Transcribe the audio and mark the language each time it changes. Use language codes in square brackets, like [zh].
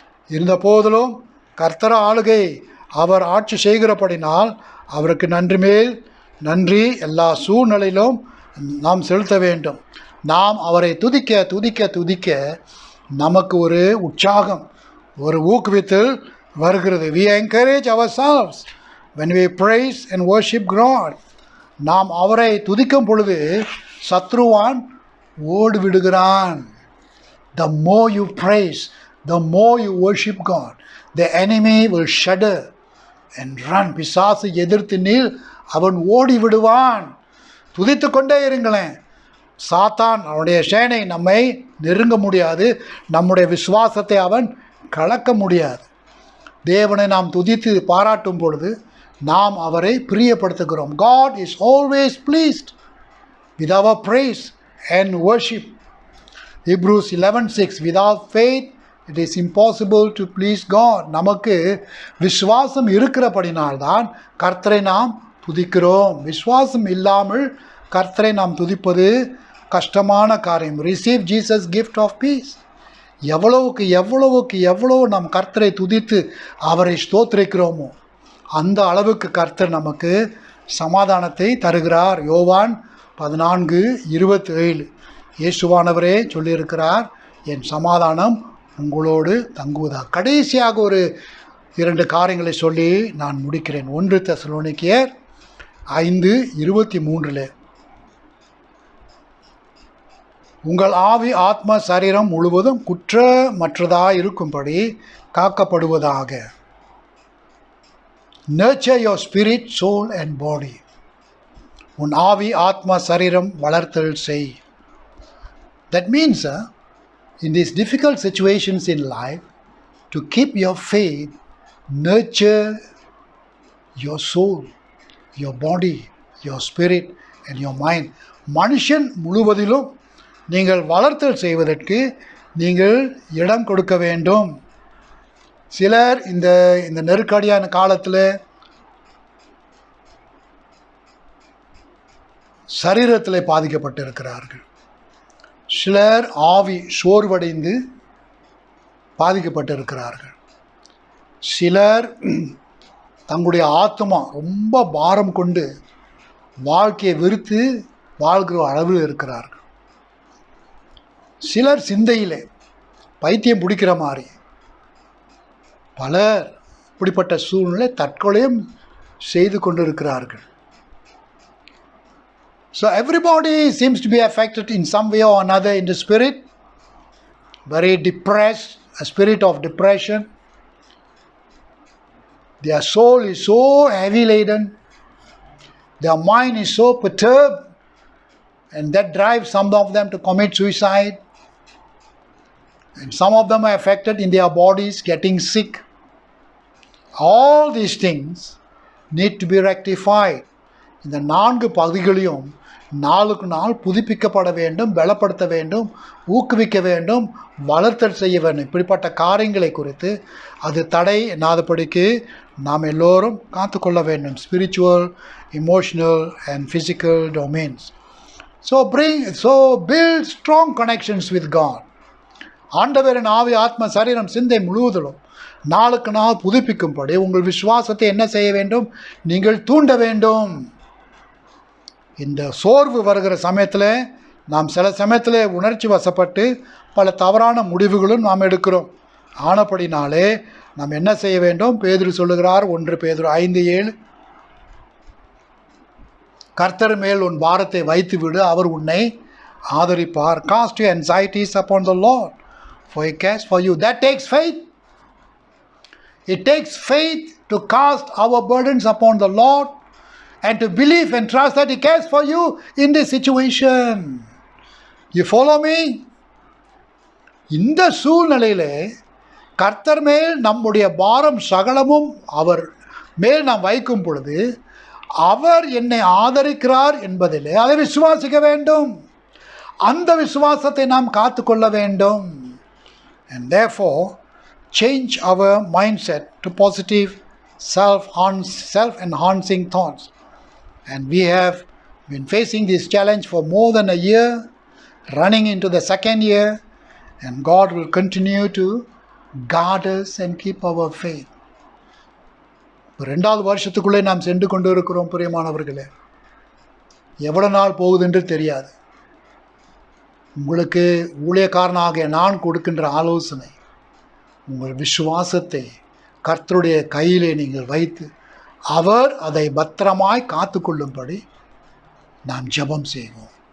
[ta] இருந்த போதிலும் கர்த்தர் ஆளுகை அவர் ஆட்சி செய்கிறபடினால் அவருக்கு நன்றி மேல் நன்றி எல்லா சூழ்நிலையிலும் நாம் செலுத்த வேண்டும். நாம் அவரை துதிக்க துதிக்க துதிக்க நமக்கு ஒரு உற்சாகம், ஒரு ஊக்குவித்தல் வருகிறது. [en] We encourage ourselves when we praise and worship God. [ta] நாம் அவரை துதிக்கும் பொழுது சத்ருவான் ஓடி விடுகிறான். [en] The more you praise, the more you worship God, the enemy will shudder and run. [ta] பிசாசு எதிர்த்து நீள் அவன் ஓடி விடுவான். துதித்து கொண்டே இருங்களேன். சாத்தான் அவனுடைய சேனை நம்மை நெருங்க முடியாது. நம்முடைய விசுவாசத்தை அவன் கலக்க முடியாது. தேவனை நாம் துதித்து பாராட்டும் பொழுது நாம் அவரை பிரியப்படுத்துகிறோம். [en] God is always pleased with our praise and worship. Hebrews 11:6 without faith it is impossible to please God. [ta] நமக்கு விசுவாசம் இருக்கிறபடினால்தான் கர்த்தரை நாம் துதிக்கிறோம். விசுவாசம் இல்லாமல் கர்த்தரை நாம் துதிப்பது கஷ்டமான காரியம். [en] Receive Jesus gift of peace. [ta] எவ்வளவு நாம் கர்த்தரை துதித்து அவரை ஸ்தோத்திரிக்கிறோமோ அந்த அளவுக்கு கர்த்தர் நமக்கு சமாதானத்தை தருகிறார். யோவான் 14:27 இயேசுவானவரே சொல்லியிருக்கிறார், என் சமாதானம் உங்களோடு தங்குவதாக. கடைசியாக ஒரு 2 காரியங்களை சொல்லி நான் முடிக்கிறேன். 1 தெசலோனிக்கேயர் 5:23 உங்கள் ஆவி ஆத்மா சரீரம் முழுவதும் குற்றமற்றதாக இருக்கும்படி காக்கப்படுவதாக. [en] Nurture your spirit, soul and body. [ta] உன் ஆவி ஆத்மா சரீரம் வளர்த்தல் செய். [en] That means in these difficult situations in life, to keep your faith, nurture your soul, your body, your spirit and your mind. [ta] மனுஷன் முழுவதிலும் நீங்கள் வளர்த்தல் செய்வதற்கு நீங்கள் இடம் கொடுக்க வேண்டும். சிலர் இந்த நெருக்கடியான காலத்தில் சரீரத்தில் பாதிக்கப்பட்டு இருக்கிறார்கள். சிலர் ஆவி சோர்வடைந்து பாதிக்கப்பட்டு இருக்கிறார்கள். சிலர் தங்களுடைய ஆத்மா ரொம்ப பாரம் கொண்டு வாழ்க்கையை வெறுத்து வாழ்கிற அளவில் இருக்கிறார்கள். சிலர் சிந்தையிலே பைத்தியம் பிடிக்கிற மாதிரி பலர் இப்படிப்பட்ட சூழ்நிலை தற்கொலையும் செய்து கொண்டிருக்கிறார்கள். [en] So everybody seems to be affected in some way or another in the spirit. Very depressed, a spirit of depression. Their soul is so heavy laden. Their mind is so perturbed, and that drives some of them to commit suicide. And some of them are affected in their bodies, getting sick. All these things need to be rectified. [ta] இந்த 4 பகுதிகளையும் நாளுக்கு நாள் புதுப்பிக்கப்பட வேண்டும், பலப்படுத்த வேண்டும், ஊக்குவிக்க வேண்டும், வளர்த்தல் செய்ய வேண்டும். இப்படிப்பட்ட காரியங்களை குறித்து அது தடை என்னாதபடிக்கு நாம் எல்லோரும் காத்துக்கொள்ள வேண்டும். [en] Spiritual, emotional and physical domains. So build strong connections with God. [ta] ஆண்டவரின் ஆவி ஆத்ம சரீரம் சிந்தை முழுவதிலும் நாளுக்கு நாள் புதுப்பிக்கும்படி உங்கள் விசுவாசத்தை என்ன செய்ய வேண்டும்? நீங்கள் தூண்ட வேண்டும். இந்த சோர்வு வருகிற சமயத்தில் நாம் சில சமயத்தில் உணர்ச்சி வசப்பட்டு பல தவறான முடிவுகளும் நாம் எடுக்கிறோம். ஆனபடினாலே நாம் என்ன செய்ய வேண்டும்? பேதுரு சொல்லுகிறார், 1 பேதுரு 5:7, கர்த்தர் மேல் உன் பாரத்தை வைத்து விடு, அவர் உன்னை ஆதரிப்பார். [en] Cast your anxieties upon the Lord, for he cares for you. That takes faith. It takes faith to cast our burdens upon the Lord and to believe and trust that he cares for you in this situation. You follow me? [ta] இந்த சூழ்நிலையிலே கர்த்தர் மேல் நம்முடைய பாரம் சகலமும் அவர் மேல் நாம் வைக்கும் பொழுது அவர் என்னை ஆதரிக்கிறார் என்பதிலே அதை விசுவாசிக்க வேண்டும். அந்த விசுவாசத்தை நாம் காத்துக்கொள்ள வேண்டும். [en] And therefore change our mindset to positive self-enhancing thoughts. And we have been facing this challenge for more than a year, running into the second year, and God will continue to guard us and keep our faith. [ta] 2வது வருஷத்துக்குள்ளே நாம் சென்று கொண்டு இருக்கிறோம். பிரியமானவர்களே, எவ்வளோ நாள் போகுதுன்று தெரியாது. உங்களுக்கு ஊழியக்காரனாகிய நான் கொடுக்கின்ற ஆலோசனை, உங்கள் விசுவாசத்தை கர்த்தருடைய கையிலே நீங்கள் வைத்து அவர் அதை பத்திரமாய் காத்து கொள்ளும்படி நாம் ஜெபம் செய்வோம்.